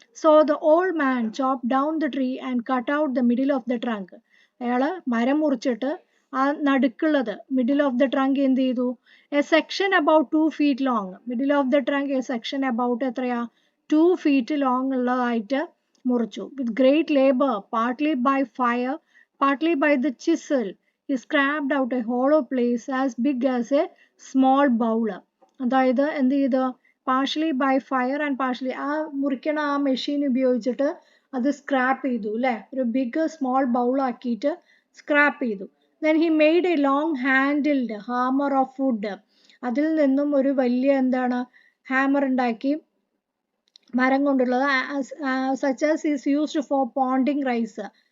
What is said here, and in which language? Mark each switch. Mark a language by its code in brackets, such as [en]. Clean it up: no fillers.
[en] So the old man chop down the tree and cut out the middle of the trunk. [ml] അയാൾ മരം മുറിച്ചിട്ട് ആ നടുക്കുള്ളത് [en] middle of the trunk [ml] എന്ത് ചെയ്തു, [en] A section about 2 feet long. Middle of the trunk a section about [ml] എത്രയാ, [en] 2 feet long [ml] ഉള്ളതായിട്ട് മുറിച്ചു. [en] With great labour, partly by fire, partly by the chisel, he scraped out a hollow place as big as a small bowl. [ml] അതായത് എന്ത് ചെയ്തു, [en] partially by fire and partially [ml] ആ മുറിക്കണ ആ machine ഉപയോഗിച്ചിട്ട് അത് സ്ക്രാപ്പ് ചെയ്തു അല്ലേ, ഒരു ബിഗ് സ്മോൾ ബൗൾ ആക്കിയിട്ട് സ്ക്രാപ്പ് ചെയ്തു. [en] Then he made a long handled hammer of wood. [ml] അതിൽ നിന്നും ഒരു വലിയ എന്താണ് ഹാമർ ഉണ്ടാക്കി, മരം കൊണ്ടുള്ളത്, [en] Such as is used for pounding rice.